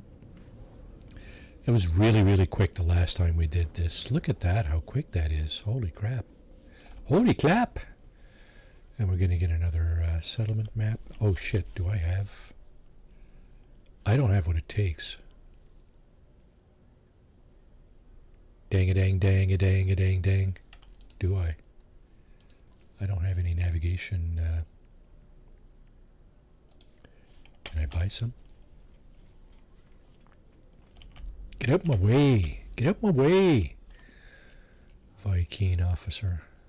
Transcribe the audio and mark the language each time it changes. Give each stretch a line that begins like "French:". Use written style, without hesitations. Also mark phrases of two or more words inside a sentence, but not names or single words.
English: It was really, really quick the last time we did this. Look at that, how quick that is. Holy crap. Holy clap! And we're going to get another settlement map. Oh shit, do I have... I don't have what it takes. Dang-a-dang-dang-a-dang-a-dang-dang. Do I? I don't have any navigation. Can I buy some? Get out my way! Get out my way! Viking officer.